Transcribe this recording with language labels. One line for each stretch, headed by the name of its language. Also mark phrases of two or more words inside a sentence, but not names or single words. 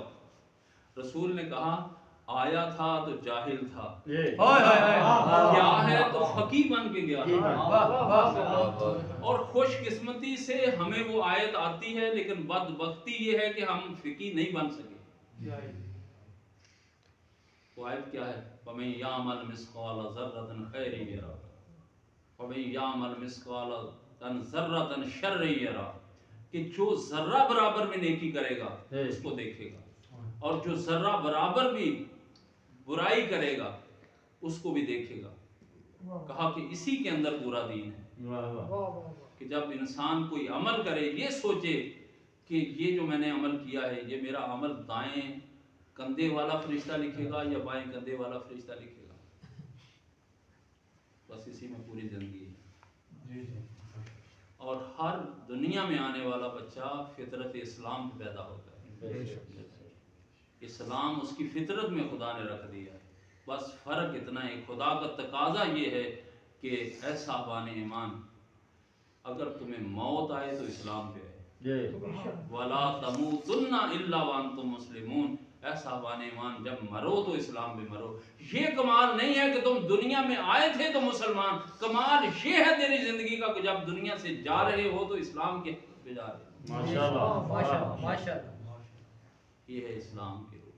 Urdu: رسول نے کہا آیا تھا تو جاہل تھا، کیا ہے تو فقی بن کے گیا تھا. اور خوش قسمتی سے ہمیں وہ آیت آتی ہے، لیکن بدبختی یہ ہے کہ ہم فقی نہیں بن سکے. وہ آیت کیا ہے?
Arabic: فمن يعمل مثقال ذرة خيرا يره فمن يعمل مثقال ذرة شرا يره,
Urdu: کہ جو ذرہ برابر میں نیکی کرے گا اس کو دیکھے گا، اور جو ذرہ برابر بھی برائی کرے گا اس کو بھی دیکھے گا. کہا کہ اسی کے اندر پورا دین ہے کہ جب انسان کوئی عمل کرے، یہ سوچے کہ یہ جو میں نے عمل کیا ہے، یہ میرا عمل دائیں کندھے والا فرشتہ لکھے گا یا بائیں کندھے والا فرشتہ لکھے گا. بس اسی میں پوری زندگی ہے. اور ہر دنیا میں آنے والا بچہ فطرت اسلام پہ پیدا ہوتا ہے. اسلام اس کی فطرت میں خدا نے رکھ دیا ہے. بس فرق اتنا ہے، خدا کا تقاضا یہ ہے کہ اے صاحبان ایمان، اگر تمہیں موت آئے تو اسلام پہ آئے.
Arabic: وَلَا تَمُوتُنَّ إِلَّا وَأَنْتُمْ مُسْلِمُونَ.
Urdu: اے صاحبان ایمان، جب مرو تو اسلام پہ مرو. یہ کمال نہیں ہے کہ تم دنیا میں آئے تھے تو مسلمان، کمال یہ ہے تیری زندگی کا کہ جب دنیا سے جا رہے ہو تو اسلام کے پہ جا رہے ہو. ماشاءاللہ. یہ ہے اسلام کے روح.